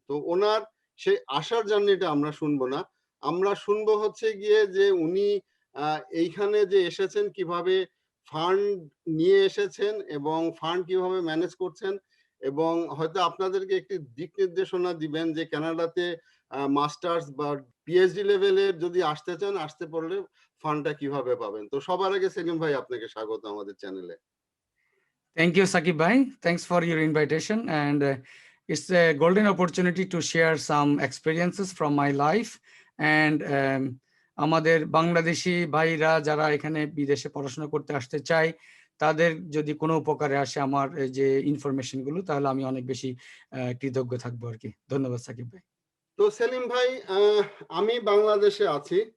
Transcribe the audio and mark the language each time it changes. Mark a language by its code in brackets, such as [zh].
[bn] তো ওনার সেই আসার জার্নিটা আমরা শুনবো না, আমরা শুনবো হচ্ছে গিয়ে যে উনি এইখানে যে এসেছেন কিভাবে ফান্ড নিয়ে এসেছেন এবং ফান্ড কিভাবে ম্যানেজ করছেন, এবং হয়তো আপনাদেরকে একটি দিক নির্দেশনা দিবেন যে কানাডাতে মাস্টার্স বা পিএইচডি লেভেলের যদি আসতে চান, আসতে পারলে ফান্ডটা কিভাবে পাবেন। তো সবার আগে সেলিম ভাই আপনাকে স্বাগত আমাদের চ্যানেলে। [en] Thank you, Sakib Bhai. Thanks for your invitation, and it's a golden opportunity to share some experiences from my life. [bn] And আমাদের বাংলাদেশি ভাইরা যারা এখানে বিদেশে পড়াশোনা করতে আসতে চায়, তাদের যদি কোনো উপকারে আসে আমার যে ইনফরমেশন গুলো, তাহলে আমি অনেক বেশি কৃতজ্ঞ থাকবো আর কি। ধন্যবাদ সাকিব ভাই। তো সেলিম ভাই, আমি বাংলাদেশে আছি।